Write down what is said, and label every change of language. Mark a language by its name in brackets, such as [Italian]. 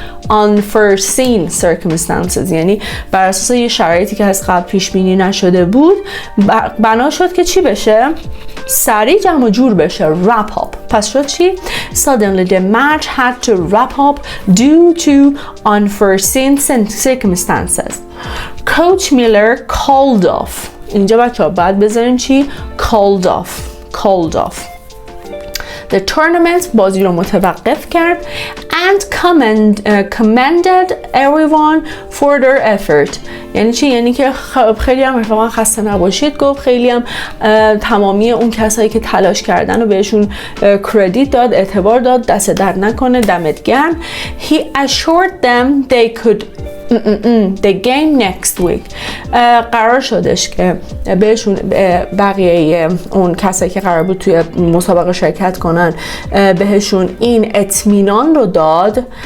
[English] unforeseen circumstances [Persian] یعنی بر اساس یه شرایطی که از قبل پیش بینی نشده بود، بنا شد که چی بشه؟ سریع جمع جور بشه، [English] wrap up. [Persian] پس شد چی؟ [English] Suddenly the match had to wrap up due to unforeseen circumstances. Coach Miller called off. [Persian] اینجا بچه ها باید بذاریم چی؟ [English] called off. The tournament، [Persian] بازی رو متوقف کرد. [English] And commended everyone for their effort. [Persian] یعنی چی؟ یعنی که خیلی هم رفاقا خسته نباشید گفت، خیلی هم تمامی اون کسایی که تلاش کردن و بهشون کردیت داد، اعتبار داد، دست درد نکنه، دمت گرم. [English] He assured them they could the game next week. [Persian] قرار شدش که بهشون، بقیه اون کسایی که قرار بود توی مسابقه شرکت کنن، بهشون این اطمینان رو داد.